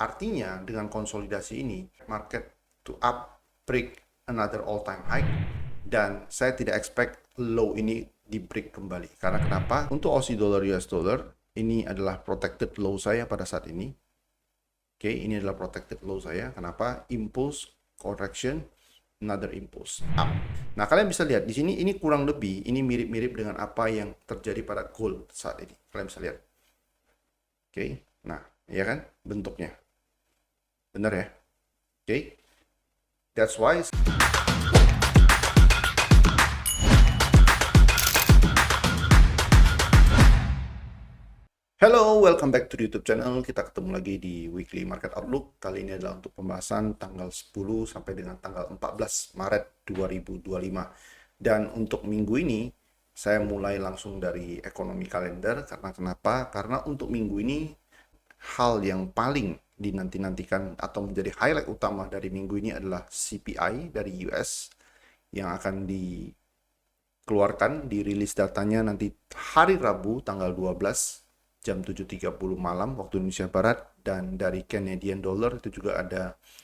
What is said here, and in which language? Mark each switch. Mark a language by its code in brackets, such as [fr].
[id] Artinya dengan konsolidasi ini market to up break another all time high dan saya tidak expect low ini di break kembali. Karena kenapa? Untuk Aussie dollar US dollar ini adalah protected low saya pada saat ini. Oke, ini adalah protected low saya. Kenapa? [en] Impulse correction, another impulse up. [id] Nah, kalian bisa lihat di sini ini kurang lebih ini mirip-mirip dengan apa yang terjadi pada gold saat ini. Kalian bisa lihat. Oke. Nah, ya kan bentuknya. Benar ya? Oke. [en] That's why Hello, welcome back to the YouTube channel. [id] Kita ketemu lagi di Weekly Market Outlook. Kali ini adalah untuk pembahasan tanggal 10 sampai dengan tanggal 14 Maret 2025. Dan untuk minggu ini, saya mulai langsung dari ekonomi kalender. Karena kenapa? Karena untuk minggu ini, hal yang paling dinanti-nantikan atau menjadi highlight utama dari minggu ini adalah CPI dari US yang akan dikeluarkan, dirilis datanya nanti hari Rabu tanggal 12 jam 7.30 malam waktu Indonesia Barat, dan dari Canadian Dollar itu juga ada